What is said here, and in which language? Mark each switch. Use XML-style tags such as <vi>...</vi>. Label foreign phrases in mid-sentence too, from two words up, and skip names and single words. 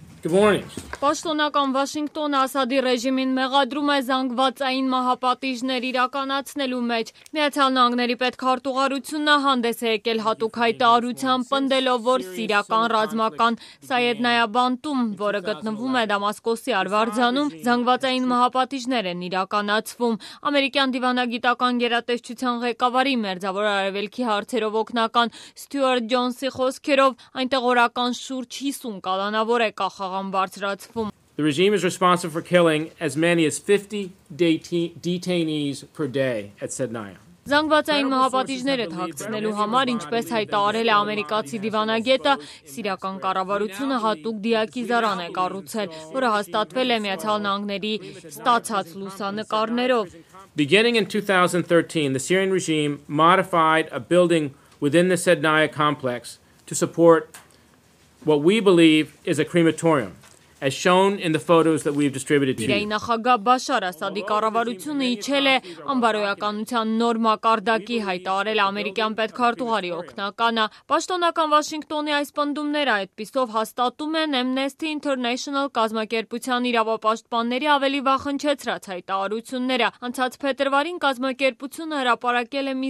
<en>Good morning.</en> <hy>Պաշտոնական Վաշինգտոնը Ասադի ռեժիմին մեղադրում է զանգվածային մահապատիժներ իրականացնելու մեջ։ Միացյալ Նահանգների պետքարտուղարությունը հանդես է եկել հատուկ հայտարարությամբ, պնդելով, որ սիրիական ռազմական Սայեդնայա բանտում, որը գտնվում է Դամասկոսի արվարձանում, զանգվածային մահապատիժներ են իրականացվում։ Ամերիկյան դիվանագիտական գերատեսչության ղեկավարի Մերձավոր Արևելքի հարցերով օգնական Ստյուարտ Ջոնսի խոսքերով, այնտեղ օրական շուրջ 50 կալանավոր է կախաղան բարձրացվում։</hy> <en>The regime is responsible for killing as many as 50 detainees per day at Sednaya.</en> <hy>Զանգվածային մահապատիժները թաքցնելու համար, ինչպես հայտարարել է ամերիկացի դիվանագետը, սիրիական կառավարությունը հատուկ դիակիզարան է կառուցել, որը հաստատվել է Միացյալ Նահանգների ստացած լուսանկարներով։</hy> <en>Beginning in 2013, the Syrian regime modified a building within the Sednaya complex to support what we believe is a crematorium, as shown in the photos that we've distributed to you.</en> <hy>Իրանի նախագահ Բաշար Ասադի կառավարությունը իջել է անբարոյականության նոր մակարդակի, հայտարարել ամերիկյան պետքարտուղարի օգնականը։ Պաշտոնական Վաշինգտոնի այս պնդումները այդպիսով հաստատում են Amnesty International կազմակերպության իրավապաշտպանների ավելի վախնչեցրած հայտարարությունները։ Անցած փետրվարին կազմակերպությունը հրապարակել է մի</hy>